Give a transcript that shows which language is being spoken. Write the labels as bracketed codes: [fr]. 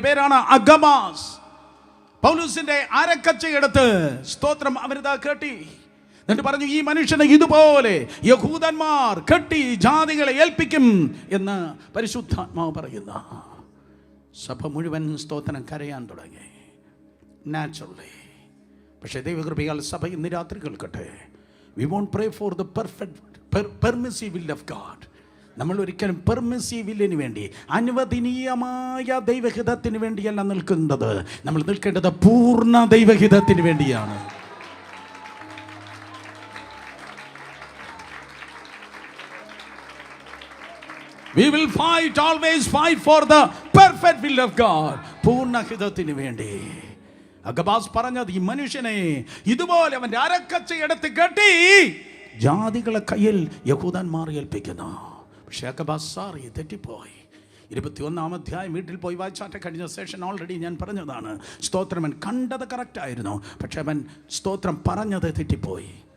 [ml] അവന്റെ പേരാണ് അഗമാസ്. പൗലോസിന്റെ അരക്കച്ചയെടുത്ത് സ്തോത്രം അവരിതാ കെട്ടി. എന്നിട്ട് പറഞ്ഞു, ഈ മനുഷ്യനെ ഇതുപോലെ യഹൂദന്മാർ കെട്ടി ജാതികളെ ഏൽപ്പിക്കും എന്ന് പരിശുദ്ധാത്മാവ് പറയുന്ന. സഭ മുഴുവൻ സ്തോത്രം കരയാൻ തുടങ്ങി, നാച്ചുറലി. പക്ഷേ ദൈവകൃപയാൽ സഭ ഇന്ന് രാത്രി കേൾക്കട്ടെ. [en] We won't pray for the perfect permissive will of God. [ml] നമ്മൾ ഒരിക്കലും പെർമിസീവിലിന് വേണ്ടി, അനുവദനീയമായ ദൈവഹിതത്തിന് വേണ്ടിയല്ല നിൽക്കുന്നത്. നമ്മൾ നിൽക്കേണ്ടത് പൂർണ്ണ ദൈവഹിതത്തിന് വേണ്ടിയാണ്. [en] We will fight, always fight for the perfect will of God. [ml] പൂർണ്ണഹിതത്തിന് വേണ്ടി. അഗബാസ് പറഞ്ഞത്, ഈ മനുഷ്യനെ ഇതുപോലെ അവന്റെ അരക്കച്ച എടുത്ത് കെട്ടി ജാതികളെ കയ്യിൽ യഹൂദന്മാർ ഏൽപ്പിക്കുന്നു. പക്ഷേ അഗബാസ് സാറി തെറ്റിപ്പോയി. 21-ാം അധ്യായം വീട്ടിൽ പോയി വായിച്ചാട്ടെ. കഴിഞ്ഞ സെഷൻ ഓൾറെഡി ഞാൻ പറഞ്ഞതാണ്. സ്തോത്രം, അവൻ കണ്ടത് കറക്റ്റ് ആയിരുന്നു, പക്ഷെ അവൻ സ്തോത്രം പറഞ്ഞത് തെറ്റിപ്പോയി.